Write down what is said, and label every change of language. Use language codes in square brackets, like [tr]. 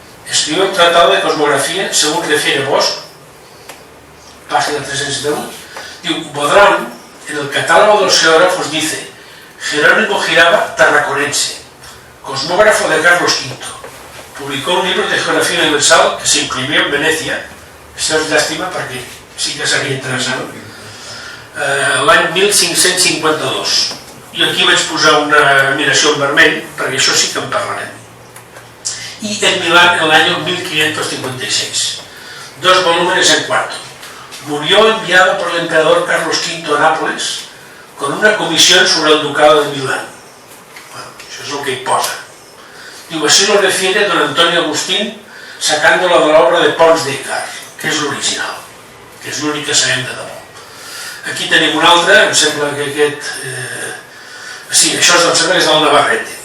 [es] Escribió un tratado de cosmografía, según refiere Bosch, página 301. Diu: Bodrán, en el catálogo de los geógrafos, dice: Jerónimo Girava Tarraconense, cosmógrafo de Carlos V. Publicó un libro de geografía universal que se imprimió en Venecia. [ca] Això és llàstima perquè sí que seria interessant. L'any 1552. I aquí vaig posar una admiració en vermell perquè això sí que en parlarem. [es] Y en Milán en el año 1556. 2 volúmenes en 4. Murió enviado por el emperador Carlos V a Nápoles con una comisión sobre el ducado de Milán. [ca] Bueno, això és el que hi posa. Diu: [es] así lo refiere don Antonio Agustín, sacándolo de la obra de Pons d'Icart, [ca] que és l'original, que és l'únic que sabem de debò. Aquí tenim un altre, em sembla que aquest... sí, això em sembla que és del Navarrete.